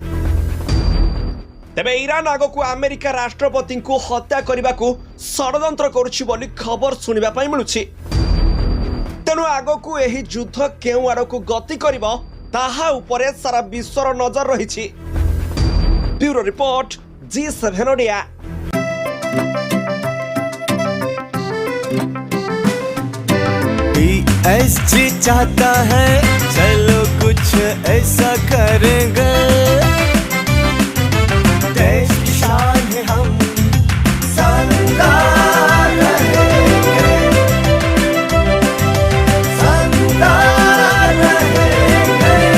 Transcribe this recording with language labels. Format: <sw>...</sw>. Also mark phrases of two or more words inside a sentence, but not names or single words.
<or>ତେବେ ଇରାନ ଆଗକୁ ଆମେରିକା ରାଷ୍ଟ୍ରପତିଙ୍କୁ ହତ୍ୟା କରିବାକୁ ଷଡ଼ଯନ୍ତ୍ର କରୁଛି ବୋଲି ଖବର ଶୁଣିବା ପାଇଁ ମିଳୁଛି। ତେଣୁ ଆଗକୁ ଏହି ଯୁଦ୍ଧ କେଉଁ ଆଡ଼କୁ ଗତି କରିବ ତାହା ଉପରେ ସାରା ବିଶ୍ୱର ନଜର ରହିଛି।</or> <en>bureau report,</en> <or>G7 ଓଡ଼ିଆ।</or> <hi>PSG चाहता है चलो कुछ ऐसा करेंगे, देश की शान है हम शानदार रहेंगे, शानदार रहेंगे।</hi>